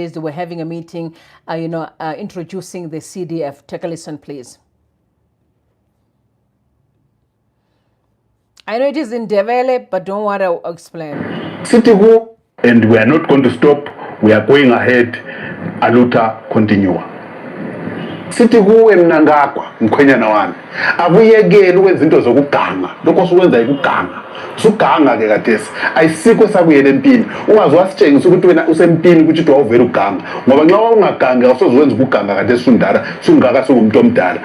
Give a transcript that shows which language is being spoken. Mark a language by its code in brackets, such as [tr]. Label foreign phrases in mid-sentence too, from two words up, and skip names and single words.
[en] They were having a meeting, introducing the CDF. Take a listen, please. I know it is in Ndebele, but don't worry, I'll explain. Citigo, and we are not going to stop. We are going ahead. [pt] Aluta continua. [nd] Sithi kuwe mina ngakwa mkhwenyana wami akuyekele ukwenza into zokuganga lokho sukwenza ikuganga usuganga ke kadesi ayisikho sakuyele empini ungazi wasitshengisa ukuthi wena usempini ukuthi uthi wawuvela uganga ngoba nxa ungaganga awusozwenza ukuganga kadesi undala sungaka sungumuntu omdala